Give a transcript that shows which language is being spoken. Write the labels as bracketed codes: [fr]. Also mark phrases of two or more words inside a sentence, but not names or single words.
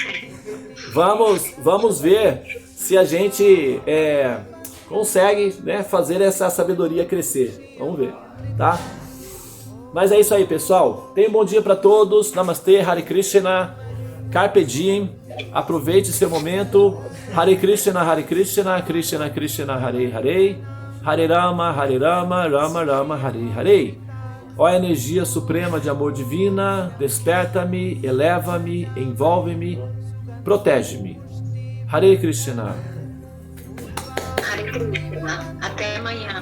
[pt] Vamos ver se a gente consegue, né, fazer essa sabedoria crescer. Vamos ver, tá? Mas é isso aí, pessoal. Tenha um bom dia para todos. Namastê, [sa] Hare Krishna, [la] Carpe Diem. [pt] Aproveite seu momento. [sa] Hare Krishna, Krishna Krishna, Hare Hare. Hare Rama, Rama Rama, Hare Hare. [pt] Ó energia suprema de amor divina, desperta-me, eleva-me, envolve-me, protege-me. [sa] Hare Krishna. Hare Krishna. [pt] Até amanhã.